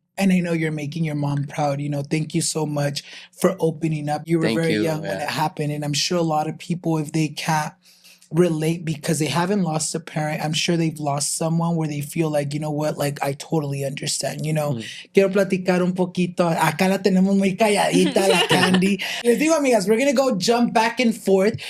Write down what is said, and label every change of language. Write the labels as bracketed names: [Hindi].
[English] And I know you're making your mom proud. Thank you so much for opening up. You were very young when it happened. And I'm sure a lot of people, if they can't relate because they haven't lost a parent, I'm sure they've lost someone where they feel like, you know what, like I totally understand, [Spanish] Quiero platicar un poquito. Acá la tenemos muy calladita, la Candy. Les digo, amigas, [English] we're going to go jump back and forth.